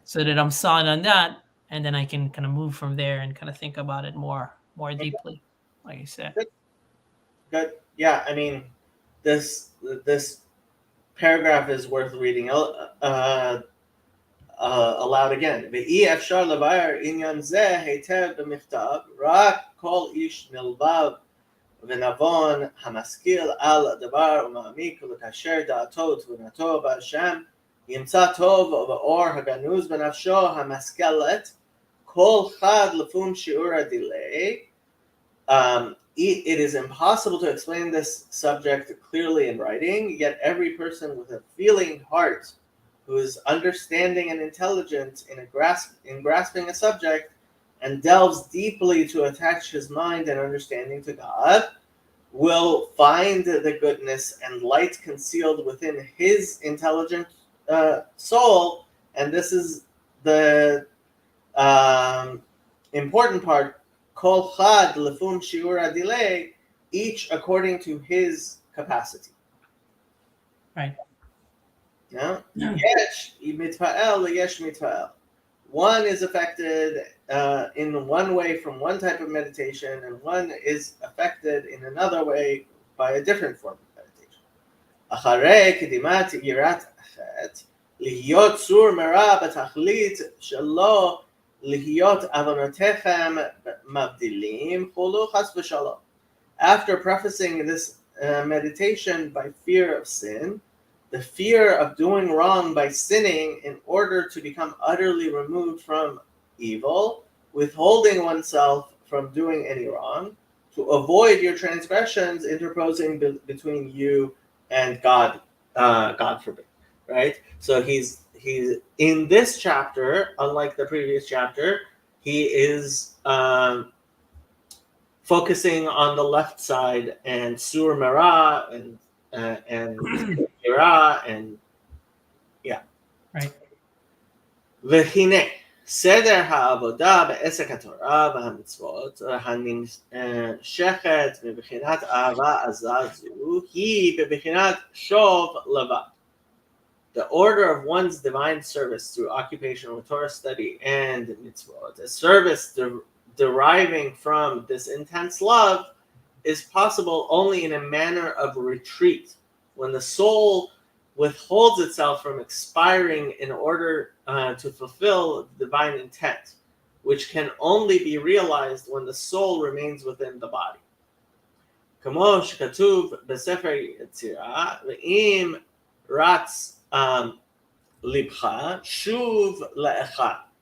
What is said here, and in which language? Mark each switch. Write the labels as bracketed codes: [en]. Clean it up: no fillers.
[en] so that I'm solid on that, and then I can kind of move from there and kind of think about it more Okay. deeply, like I said. Good. Good. Yeah. I mean, this paragraph is worth reading aloud again. [he] ואי אפשר לבאר עניין זה היטב במכתב, רק כל איש נלבב ונבון המשכיל על הדבר ומעמיק ולקשר דעתו ותבונתו בהשם, ימצא טוב ובאור הגנוז בנפשו המשכלת, [arc] כל חד לפון שיעור הדילי. [en] It is impossible to explain this subject clearly in writing, yet every person with a feeling heart who is understanding and intelligent in grasping a subject and delves deeply to attach his mind and understanding to God will find the goodness and light concealed within his intelligent soul. And this is the important part. [arc] Kol chad lefum shiur adilei, [en] each according to his capacity. Right. [he] Yeah? Yesh mitfael yesh mitfael. [en] One is affected in one way from one type of meditation, and one is affected in another way by a different form of meditation. [he] אחרי קדימת יראת החטא, להיות צור מרע בתכלית שלו Lihiyot avonotechem mavdilim chulu chas v'shalom. [en] After prefacing this meditation by fear of sin, the fear of doing wrong by sinning in order to become utterly removed from evil, withholding oneself from doing any wrong, to avoid your transgressions interposing between you and God, God forbid, right? So he's in this chapter, unlike the previous chapter, he is focusing on the left side and Sur Mera and Ira and yeah. Right. [he] והנה סדר העבודה בעסק התורה והמצוות הנמשכת מבחינת אהבה עזה זו היא בבחינת שוב לבד. [en] The order of one's divine service through occupation with Torah study and mitzvot, a service deriving from this intense love, is possible only in a manner of retreat, when the soul withholds itself from expiring in order to fulfill the divine intent, which can only be realized when the soul remains within the body. [he] כמו שכתוב בספר יצירה, ואם רץ לבך, שוב לאחד.